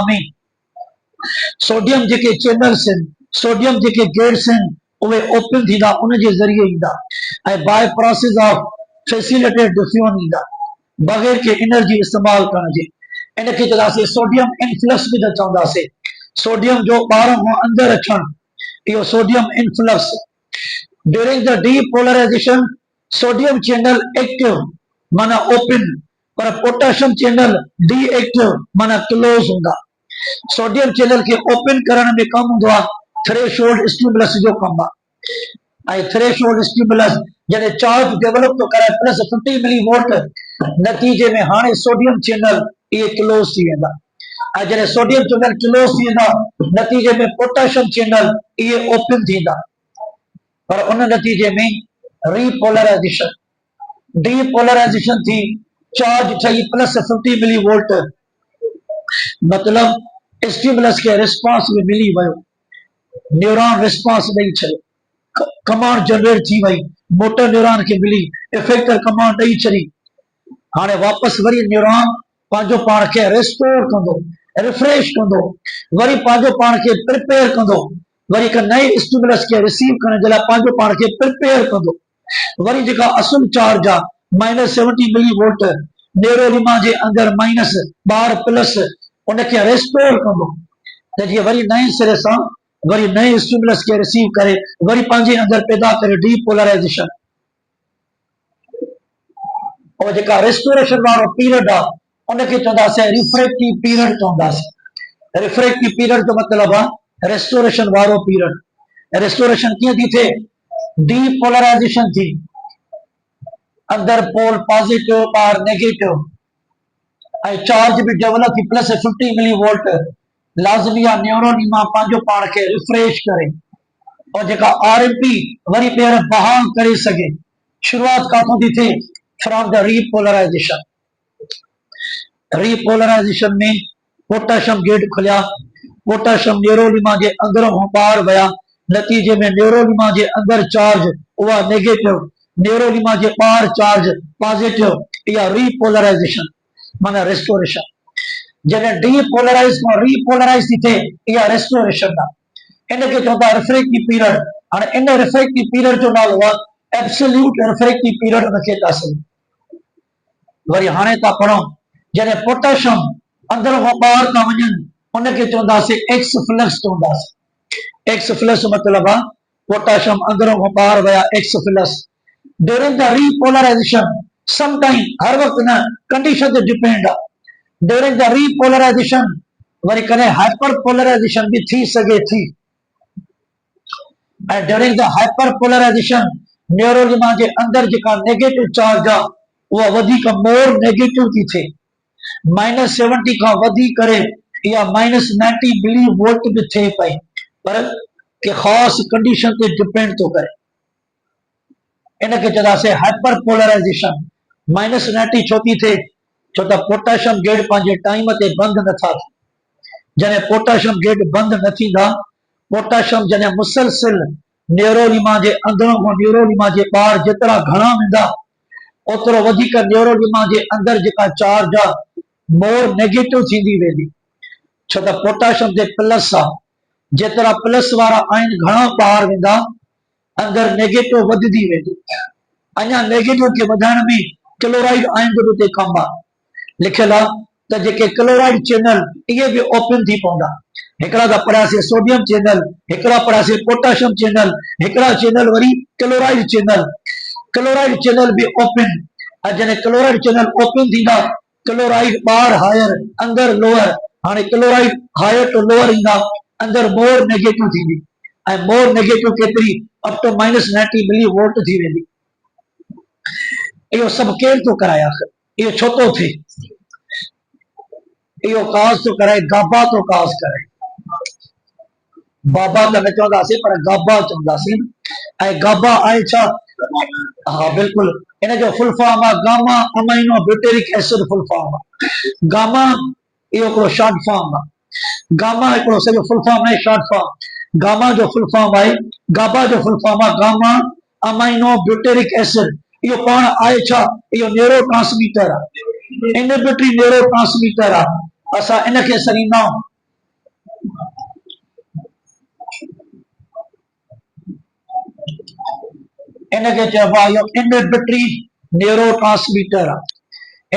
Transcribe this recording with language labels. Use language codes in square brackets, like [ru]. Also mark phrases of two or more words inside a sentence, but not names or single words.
[sd] में सोडियम जेके चैनल्स आहिनि सोडियम जेके गेट्स आहिनि उहे ओपन थींदा उन जे ज़रिए ईंदा ऐं [en] by process of facilitated diffusion [sd] ईंदा बगैर के एनर्जी इस्तेमाल करण जे इनखे चवंदासीं [en] sodium influx [sd] बि त चवंदासीं सोडियम जो ॿाहिरों खां अंदर अचण इहो [en] sodium influx during the depolarization sodium channel active [sd] माना ओपन पर [en] potassium channel deactive [sd] माना क्लोज होंदा [en] sodium channel [sd] के ओपन करण में कम होंदो आहे [en] threshold stimulus [sd] जो कम आहे ऐं [en] threshold stimulus [sd] जॾहिं [en] charge develop [sd] तो करे +50 [en] milli volt [sd] नतीजे में हाणे [en] sodium channel [sd] ये क्लोज थी वेंदा ऐं जॾहिं [en] sodium channel [sd] क्लोज थी वेंदा नतीजे में [en] potassium channel [sd] ये ओपन थींदा पर उन नतीजे में [en] repolarization depolarization [sd] थी चार्ज ठही +50 [en] milli volt [sd] मतलब स्टिमुलस के रिस्पांस में मिली वयो [en] neuron response [sd] ॾेई छॾियो [en] command generate [sd] थी वई [en] motor neuron [sd] के मिली [en] effector command [sd] ॾेई छॾी हाणे वापस वरी न्यूरॉन पंहिंजो पाण खे रिस्टोर कंदो रिफ्रेश कंदो वरी पंहिंजो पाण खे प्रिपेयर कंदो वरी हिकु नए स्टिमुलस के रिसीव करण जे लाइ पंहिंजो पाण खे प्रिपेयर कंदो वरी जेका असुल चार्ज आहे -70 [en] milli volt [sd] न्यूरोलिमा जे अंदर -12 उनखे रिस्टोर कंदो त जीअं वरी नए सिरे सां वरी नए स्टिमुलस के रिसीव करे वरी पंहिंजे अंदर पैदा करे डीपोलराइजेशन और जेका रिस्टोरेशन वारो पीरियड आहे उनखे चवंदासीं [en] refractive period [sd] चवंदासीं। [en] refractive period [sd] जो मतलब आहे रेस्टोरेशन वारो पीरियड रेस्टोरेशन कीअं थी थिए डीपोलराइजेशन थी अंदर [en] pole positive [sd] बाहर नेगेटिव ऐं चार्ज भी डेवलप थी +50 [en] milli volt [sd] लाज़मी आहे न्यूरोलिमा पंहिंजो पाण खे रिफ्रेश करे और जेका आरएमपी वरी ॿीहर बहाल करे सके शुरुआत काथों थी थी? [en] from the repolarization. [sd] रीपोलराइजेशन में [en] potassium gate [sd] खुलिया, पोटेशियम न्यूरोलिमा के अंदरों ॿाहिरि विया, नतीजे में न्यूरोलिमा के अंदर चार्ज उहा नेगेटिव, न्यूरोलिमा के ॿाहिरि [en] charge positive. [sd] इहा रीपोलराइजेशन माना रेस्टोरेशन। जॾहिं डीपोलराइज खां रीपोलराइज थी थिए इहा रेस्टोरेशन आहे। इनखे चवंदा [en] refractive period. [sd] हाणे इन रिफ्रेक्टिव पीरियड जो नालो आहे [en] absolute refractive period, [sd] उनखे था सही। वरी हाणे था पढ़ूं जॾहिं पोटेशियम अंदर खां ॿाहिरि था वञनि उनखे चवंदासीं [en] ex flux [sd] चवंदासीं। [en] ex flux [sd] मतलब आहे पोटेशियम अंदर खां ॿाहिरि विया, [en] ex flux. during the repolarization some time, [sd] हर वक्त न, कंडीशन ते डिपेंड आहे। [en] during the repolarization [sd] वरी कॾहिं [en] hyper polarization [sd] भी थी सके थी। [en] And during the hyperpolarization [sd] न्यूरोलिमा के अंदर जेका [en] negative charge [sd] आहे उहा वधीक [en] more negative [sd] थी थिए। -70 खां वधी करे या -90 [en] milli volt [sd] भी थिए पई, पर के ख़ास कंडीशन ते डिपेंड तो करे। इनके चवंदासीं [en] hyper polarization. [sd] -90 छो थी थिए? छो त [en] potassium gate [sd] पंहिंजे टाइम ते बंद नथा थियनि। जॾहिं [en] potassium gate [sd] बंद न थींदा, पोटेशियम जॾहिं मुसलसिल न्यूरोलिमा के अंदरों खां न्यूरोलिमा के ॿाहिरि जेतिरा घणा वेंदा ओतिरो वधीक न्यूरोलिमा के अंदर जेका चार्ज आहे [en] more negative [sd] थींदी वेंदी। छो त पोटेशियम ते प्लस आहे, जेतिरा प्लस वारा आहिनि घणा ॿाहिरि वेंदा, अंदर नेगेटिव वधदी वेंदी। अञा नेगेटिव के वधाइण में [en] chloride ion [sd] जो उते कम आहे। लिखियल आहे त जेके [en] chloride channel [sd] इहे भी ओपन थी पवंदा। हिकिड़ा त पढ़ियासीं [en] sodium channel, [sd] हिकिड़ा पढ़ियासीं [en] potassium channel, [sd] हिकिड़ा चैनल वरी [en] chloride channel. chloride channel [sd] भी ओपन। जॾहिं [en] chloride channel open [sd] थींदा, क्लोराइड ॿाहिरि हायर अंदर लोअर। हाणे क्लोराइड [en] higher to lower [sd] ईंदा, अंदर [en] more negative [sd] थींदी ऐं [en] more negative [sd] केतिरी [en] up to [sd] -90 [en] milli volt [sd] थी वेंदी। इहो सभु केरु थो कराए? आख़िर इहो छो थो थिए? इहो काज़ थो कराए, गाबा थो काज़ कराए। बाबा त न चवंदासीं पर गाबा चवंदासीं। ऐं गाबा आहे छा? हाँ बिल्कुल, इन जो [en] full form [sd] आहे [en] gamma amino butyric acid. full form [sd] आहे गामा, इहो हिकिड़ो [en] short form [sd] आहे। गामा हिकिड़ो सॼो [en] full form [sd] आहे, [en] short form. [sd] गामा जो [en] full form [sd] आहे, गाबा जो [en] full form [sd] आहे [en] gamma amino butyric acid. [sd] इहो पाण आहे छा? इहो [en] neuro transmitter [sd] आहे, [en] inhibitory neuro transmitter [sd] आहे। असां इनखे सॾींदा आहियूं इनके चइबो आहे इहो [en] inhibitory neuro transmitter [sd] आहे।